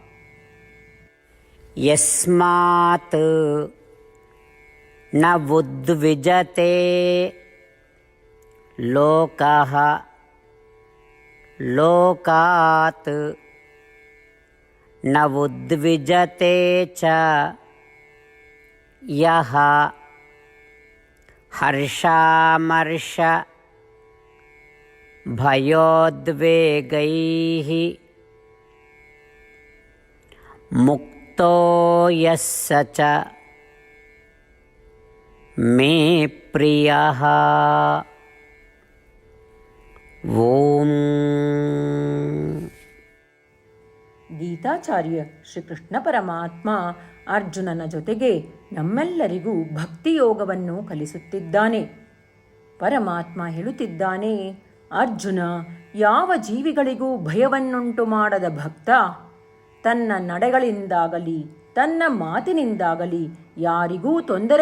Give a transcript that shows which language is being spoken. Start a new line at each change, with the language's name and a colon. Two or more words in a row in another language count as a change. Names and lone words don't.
Sanskrit: ಯಸ್ಮಾತ್ ನ ಉದ್ವಿಜತೆ ಲೋಕಃ ಲೋಕಾತ್ ನ ಉದ್ವಿಜತೆ ಚ ಯಃ ಹರ್ಷಾಮರ್ಷ ಭಯೋದ್ವೇಗೈಃ ಮುಕ್ತೋ ಯಸ್ಸ ಚ ಮೇ ಪ್ರಿಯಃ. ಓಂ.
Kannada: ಗೀತಾಚಾರ್ಯ ಶ್ರೀಕೃಷ್ಣ ಪರಮಾತ್ಮ ಅರ್ಜುನನ ಜೊತೆಗೆ ನಮ್ಮೆಲ್ಲರಿಗೂ ಭಕ್ತಿಯೋಗವನ್ನು ಕಲಿಸುತ್ತಿದ್ದಾನೆ. ಪರಮಾತ್ಮ ಹೇಳುತ್ತಿದ್ದಾನೆ, ಅರ್ಜುನ, ಯಾವ ಜೀವಿಗಳಿಗೂ ಭಯವನ್ನುಂಟು ಮಾಡದ ಭಕ್ತ, ತನ್ನ ನಡೆಗಳಿಂದಾಗಲಿ ತನ್ನ ಮಾತಿನಿಂದಾಗಲಿ ಯಾರಿಗೂ ತೊಂದರೆ